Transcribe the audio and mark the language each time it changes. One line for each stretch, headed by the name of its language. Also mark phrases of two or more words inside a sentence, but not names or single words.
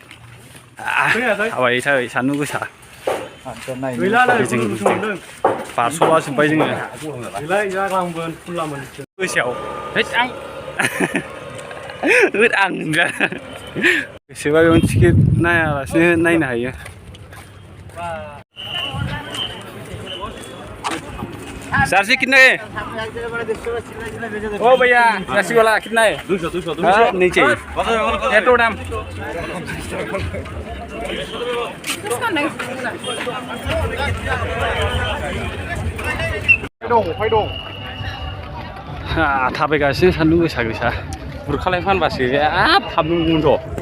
Bodo: थाबाय थाबाय सान्दुं गोसा बारस'लाजोब्बाय जोङो गोसायाव। आं गोसोबा बेयावनो टिकेट नायालासिनो नायनो हायो।
Hindi: जर्सी कितना है? ओ भैया जर्सी वाला कितना है?
Bodo: 200
Hindi: नीचे ये तो
Bodo: दाम थाबायगासिनो सान्दुं गोसा गोसा बुरखालाय फानबासो हाबनो मोनगौमोनथ'।